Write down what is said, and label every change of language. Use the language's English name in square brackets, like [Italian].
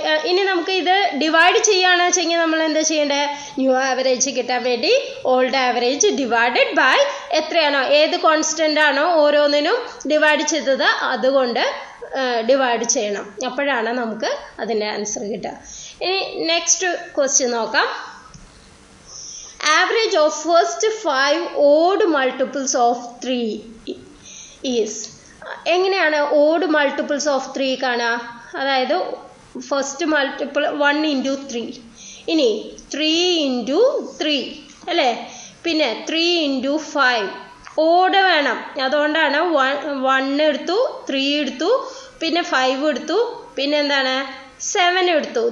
[Malayalam] ഇനി നമുക്ക് ഇത് ഡിവൈഡ് ചെയ്യുകയാണെന്ന് വെച്ചെങ്കിൽ നമ്മൾ എന്താ ചെയ്യേണ്ടത്? ന്യൂ ആവറേജ് കിട്ടാൻ വേണ്ടി ഓൾഡ് ആവറേജ് ഡിവൈഡഡ് ബൈ എത്രയാണോ ഏത് കോൺസ്റ്റൻ്റ് ആണോ ഓരോന്നിനും ഡിവൈഡ് ചെയ്തത് അതുകൊണ്ട് ഡിവൈഡ് ചെയ്യണം. അപ്പോഴാണ് നമുക്ക് അതിൻ്റെ ആൻസർ കിട്ടുക. ഇനി നെക്സ്റ്റ് ക്വസ്റ്റ്യൻ നോക്കാം. [English] Average of first 5 odd multiples of 3 is. [Malayalam] എങ്ങനെയാണ് ഓഡ് മൾട്ടിപ്പിൾസ് ഓഫ് 3 കാണുക? അതായത് ഫസ്റ്റ് മൾട്ടിപ്പിൾ 1 × 3, ഇനി 3 × 3 അല്ലേ, പിന്നെ 3 × 5 ഓഡ് വേണം. അതുകൊണ്ടാണ് 1 എടുത്തു, 3 എടുത്തു, പിന്നെ 5 എടുത്തു, പിന്നെ എന്താണ് 7 എടുത്തു.